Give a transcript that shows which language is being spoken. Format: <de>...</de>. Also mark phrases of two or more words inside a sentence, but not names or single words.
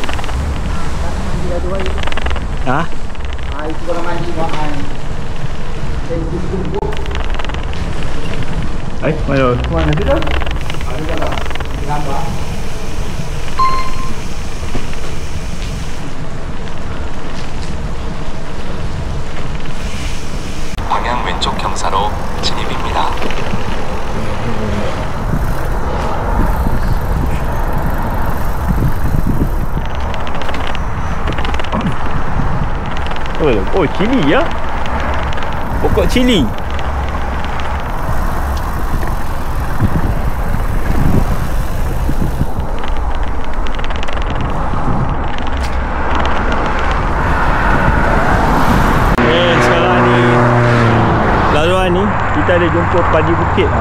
<ms>Ha? Itu kalau mandi makan. Mana? Mana dia? Ada dalam. Gambar.</ms> <ko>방향 왼쪽 경사로 진입입니다.</ko> <ms>Oh, cili ya. Pokok cili. Sekarang ni laluan ni kita ada jumpa padi bukit lah.</ms>